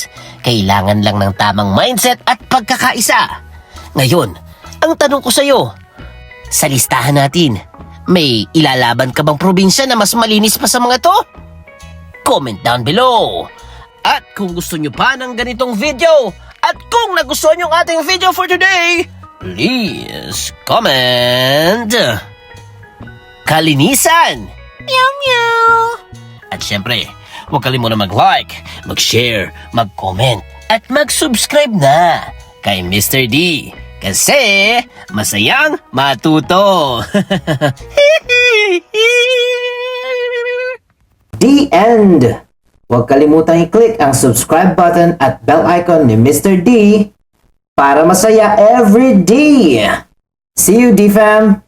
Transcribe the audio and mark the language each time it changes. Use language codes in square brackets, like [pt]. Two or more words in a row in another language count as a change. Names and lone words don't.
[tl] Kailangan lang ng tamang mindset at pagkakaisa. Ngayon, ang tanong ko sa iyo, sa listahan natin, may ilalaban ka bang probinsya na mas malinis pa sa mga to? [en] Comment down below. [tl] At kung gusto nyo pa ng ganitong video, at kung nagustuhan nyo ang ating video [en] for today, please comment [tl] kalinisan! Meow meow! At syempre, huwag kalimutan mag-like, mag-share, mag-comment, at mag-subscribe na kay Mr. D. Kasi masayang matuto. [en] The end! [tl] Huwag kalimutang i-click ang [en] subscribe button [tl] at [en] bell icon [tl] ni Mr. D para masaya [en] every day. See you, D-Fam!